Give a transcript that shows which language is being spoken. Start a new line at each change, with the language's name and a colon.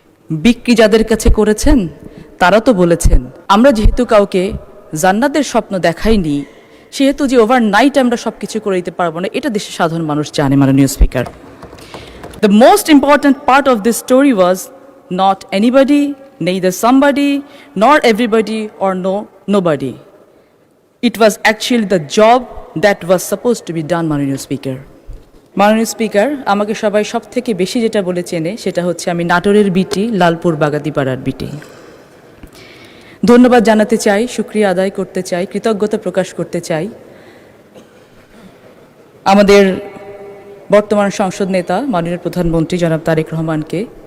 Bangla: বিক্রি যাদের কাছে করেছেন তারা তো বলেছেন আমরা যেহেতু কাউকে জান্নাতের স্বপ্ন দেখাইনি, সেহেতু যে ওভারনাইট আমরা সব কিছু করে দিতে পারবো না, এটা দেশের সাধারণ মানুষ জানে। মাননীয় speaker,
English: The most important part of this story was not anybody, neither somebody nor everybody or nobody. It was actually the job that was supposed to be done,
Bangla: মাননীয় স্পিকার। মাননীয় স্পিকার, আমাকে সবাই সব থেকে বেশি যেটা বলে চেনে সেটা হচ্ছে আমি নাটোরের বিটি, লালপুর বাগাতিপাড়ার বিটি। ধন্যবাদ জানাতে চাই, শুকরিয়া আদায় করতে চাই, কৃতজ্ঞতা প্রকাশ করতে চাই আমাদের বর্তমান সংসদ নেতা মাননীয় প্রধানমন্ত্রী জনাব তারেক রহমানকে।